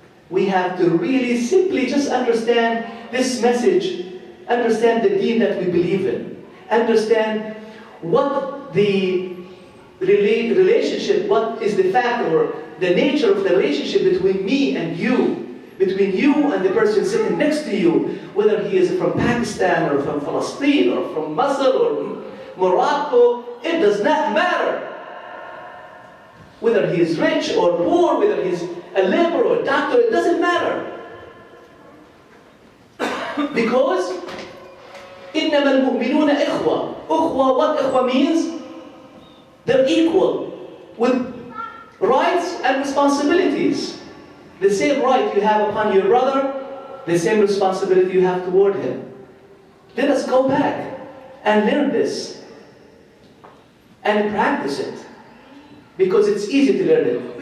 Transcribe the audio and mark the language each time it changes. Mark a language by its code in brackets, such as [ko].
[en] We have to really simply just understand this message, understand the deen that we believe in, understand what the relationship, what is the fact or the nature of the relationship between me and you, between you and the person sitting next to you, whether he is from Pakistan or from Palestine or from Masr or Morocco, it does not matter. Whether he is rich or poor, whether he is a laborer or a doctor, it doesn't matter. Because [ar] إِنَّمَا الْمُؤْمِنُونَ إِخْوَةً. [en] Ukhwa, what ikhwa means? They're equal with rights and responsibilities. The same right you have upon your brother, the same responsibility you have toward him. Let us go back and learn this and practice it, because it's easy to learn it.